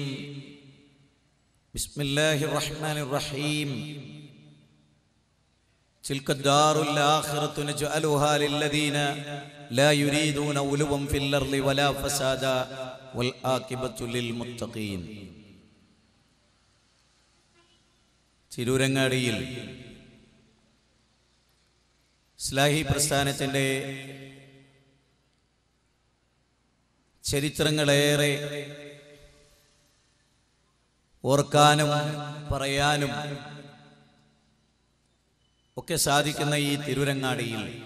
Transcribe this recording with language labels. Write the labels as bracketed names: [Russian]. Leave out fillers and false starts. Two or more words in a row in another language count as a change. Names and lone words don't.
[Arabic] بسم الله الرحمن الرحيم. تلك الدار الآخرة نجعلها للذين لا يريدون علوا في الأرض ولا فسادا والعاقبة للمتقين. [Malayalam] തിരൂരങ്ങാടിയിൽ ഇസ്ലാഹി പ്രസ്ഥാനത്തിൻ്റെ ചരിത്രങ്ങളേറെ ഓർക്കാനും പറയാനും ഒക്കെ സാധിക്കുന്ന ഈ തിരൂരങ്ങാടിയിൽ